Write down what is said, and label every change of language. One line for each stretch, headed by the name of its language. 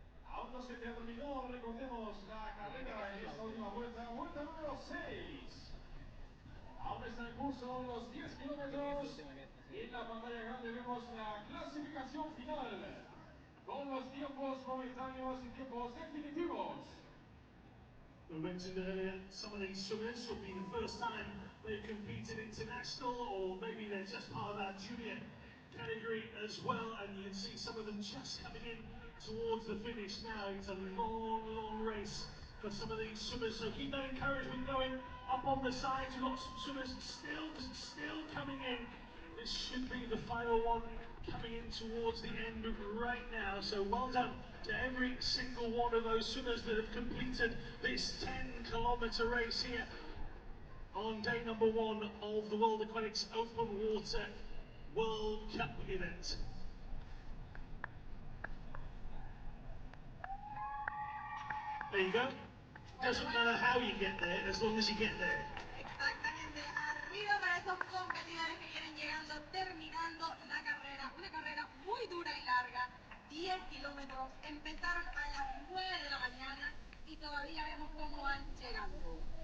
Spanish: Aún no se terminó, recordemos, la carrera en esta última vuelta, vuelta número 6. Aún está en curso los 10 kilómetros y en la pantalla grande vemos la clasificación final con los tiempos momentáneos y tiempos definitivos.
English: We mentioned earlier, some of these swimmers will be the first time they've competed international, or maybe they're just part of our junior category as well, and you can see some of them just coming in towards the finish now. It's a long race for some of these swimmers, so keep that encouragement going up on the sides. We've got some swimmers still coming in. This should be the final one coming in towards the end right now, so well done to every single one of those swimmers that have completed this 10-kilometer race here on day number 1 of the World Aquatics Open Water World Cup event. There you go. Doesn't matter how you get there, as long as you get there.
Spanish: Exactamente, arriba para estos competidores que vienen llegando, terminando la carrera, una carrera muy dura y larga, 10 kilómetros, empezaron a las 9 de la mañana y todavía vemos cómo van llegando.